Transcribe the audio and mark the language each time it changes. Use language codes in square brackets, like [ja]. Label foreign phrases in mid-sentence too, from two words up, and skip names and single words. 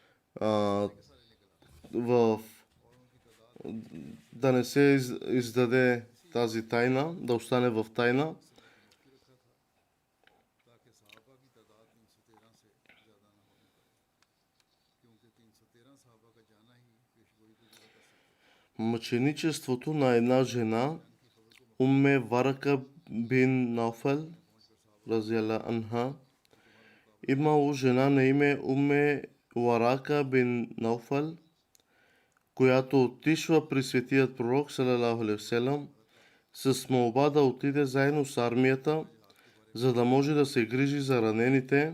[bg] да не се издаде тази тайна, да остане в тайна. Мъченичеството на една жена, Умме Варака бин Науфал, [ar] رضي الله عنها. [bg] Имало жена на име Умме Варака бин Науфал, която отишла при светият пророк [ar] صلى الله عليه وسلم [bg] с молба да отиде заедно с армията, за да може да се грижи за ранените.